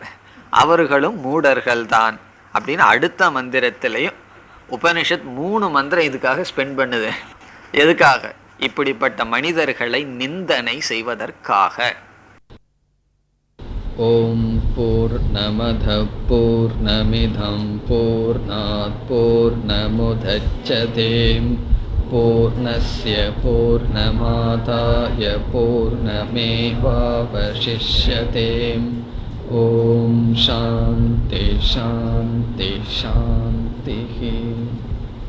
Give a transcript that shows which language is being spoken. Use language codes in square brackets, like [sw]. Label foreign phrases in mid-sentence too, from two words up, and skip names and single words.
[ta] அவர்களும் மூடர்கள் தான் அப்படின்னு அடுத்த மந்திரத்திலையும் உபனிஷத் 3 மந்திரம் இதுக்காக ஸ்பெண்ட் பண்ணுது. எதுக்காக? இப்படிப்பட்ட மனிதர்களை நிந்தனை செய்வதற்காக. [sa] ॐ पूर्णमद पूर्णमिदं पूर्णात् पूर्णमुदच्यते पूर्णस्य पूर्णमादाय पूर्णमेवावशिष्यते. ॐ शान्ति शान्ति शान्ति.